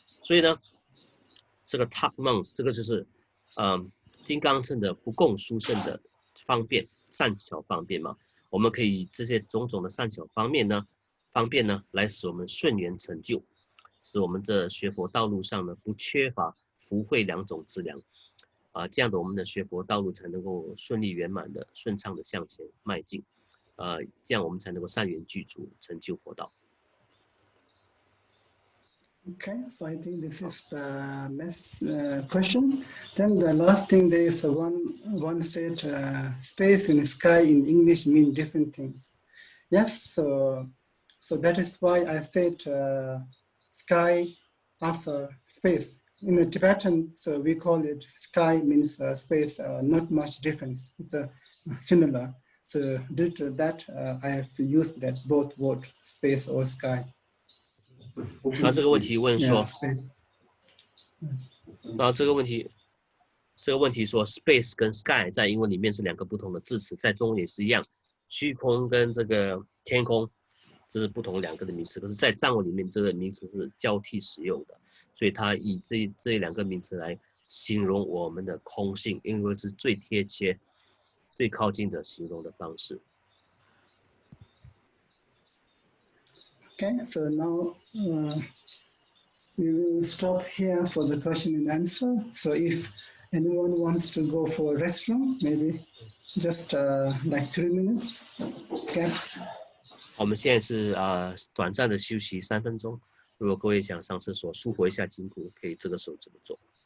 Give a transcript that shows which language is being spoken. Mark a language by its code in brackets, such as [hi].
[zh] 所以呢，这个 top monk 这个就是金刚乘的不共殊胜的方便善巧方便嘛，我们可以以这些种种的善巧方便呢来使我们顺缘成就，使我们的学佛道路上呢不缺乏福慧两种资粮这样的我们的学佛道路才能够顺利圆满的顺畅的向前迈进这样我们才能够善缘具足，成就佛道。 [en] Okay, so I think this is the next question. Then the last thing there is one said space and sky in English mean different things. Yes, so that is why I said sky after space. In the Tibetan, so we call it sky means space, not much difference. It's similar. So due to that, I have used that both word space or sky. [zh] 那这个问题问说，然后这个问题说 space 跟 sky 在英文里面是两个不同的字词，在中文也是一样，虚空跟这个天空这是不同两个的名词，可是在藏文里面这个名词是交替使用的，所以它以这两个名词来形容我们的空性，因为是最贴切最靠近的形容的方式。 [en] Okay, so now we will stop here for the question and answer. So if anyone wants to go for a restroom, maybe just like 3 minutes. Okay. [zh] 我们现在是短暂的休息3分钟。如果各位想上厕所舒活一下筋骨，可以这个时候这么做。